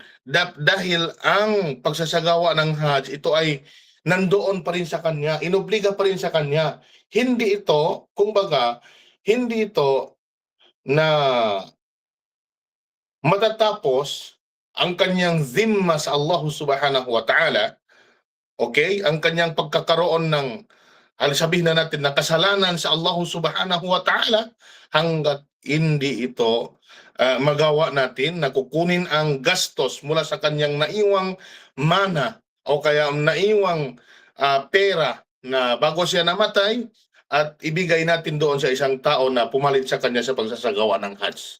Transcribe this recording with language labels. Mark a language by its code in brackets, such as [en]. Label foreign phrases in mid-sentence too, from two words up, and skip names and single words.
[tl] Dahil ang pagsasagawa ng Hajj, ito ay nandoon pa rin sa kanya, inobliga pa rin sa kanya. Hindi ito, kumbaga, hindi ito na matatapos ang kanyang zimma sa Allah [ar] subhanahu wa ta'ala, [tl] okay? Ang kanyang pagkakaroon ng, sabihin na natin, na kasalanan sa Allah [ar] subhanahu wa ta'ala [tl] hanggat hindi ito magawa natin na kukunin ang gastos mula sa kanyang naiwang mana o kaya naiwang pera na bago siya namatay at ibigay natin doon sa isang tao na pumalit sa kanya sa pagsasagawa ng Hajj.